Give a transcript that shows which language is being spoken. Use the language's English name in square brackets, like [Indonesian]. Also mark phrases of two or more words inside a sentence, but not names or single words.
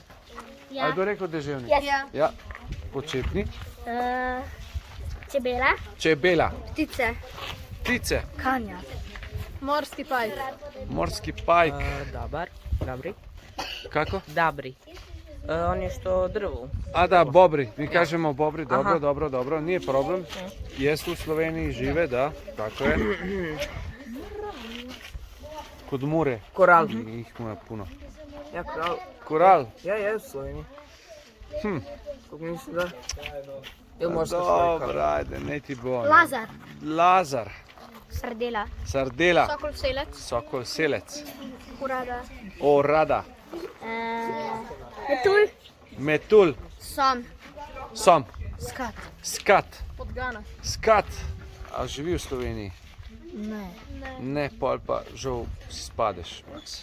[Slovenian] Ja. A je kdo rekel deževnik? Ja. Ja. Počepni. Čebela. Čebela. Ptice. Ptice. Kanja. Morski pajk. Morski pajk. Dobri. Kako? Dobri. [Croatian] On je što drvo. A da, bobri. Mi kažemo bobri. Dobro, dobro, dobro. Nije problem. Jesu u Sloveniji, žive, da. Tako je. Kod Mure. Koral. [Slovenian] Ih ima puno. Ja, koral. Koral. [Croatian] Ja, je u Sloveniji. Kako mislim da? Ili Pa morska dobro, školjka. [Slovenian] ajde, ne ti bo. ne. Lazar. Lazar. Sardela. Sardela. Sokol selec. Sokol selec. Urada. Orada. Metul. Metul. Sam. Som. Skat. Skat. Podgana. Skat. A živi v Sloveniji? Ne. Ne, pol pa žal si spadeš, Max.